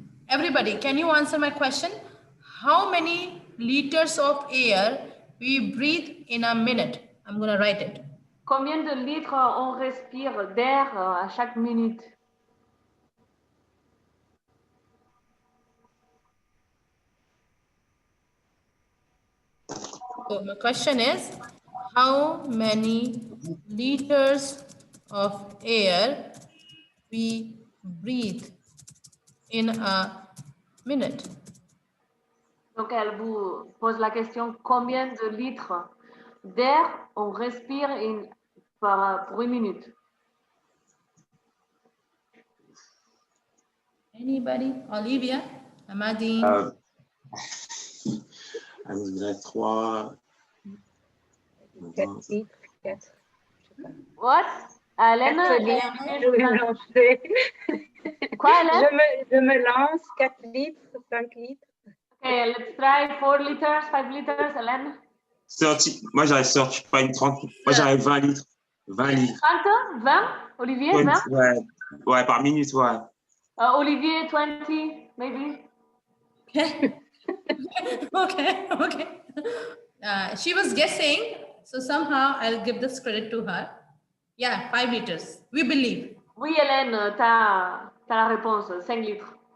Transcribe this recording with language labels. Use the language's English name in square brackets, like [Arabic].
[English] Everybody, can you answer my question? How many liters of air we breathe in a minute? I'm going to write it. [French] Combien de litres on respire d'air à chaque minute? [English] So my question is, how many liters of air we breathe in a minute? [French] Donc elle vous pose la question, combien de litres d'air on respire pour une minute? [English] Anybody? Olivia? Amadine? [French] je dirais 3. 4 litres, 4. [English] What? Hélène? [French] 4 litres, je vais me lancer. Quoi, Hélène? Je me lance, 4 litres, 5 litres. [English] Okay, let's try 4 liters, 5 liters, Hélène. [French] 30. Moi, j'arrive 30, pas une 30. Moi, j'arrive 20 litres. 20 livres. 30, 20, Olivier, 20, 20. ouais, par minute, ouais. [English] Olivier, 20, maybe. Okay. Okay. She was guessing, so somehow I'll give this credit to her. Yeah, 5 liters. We believe. [French] Oui, Hélène, t'as la réponse, 5 litres.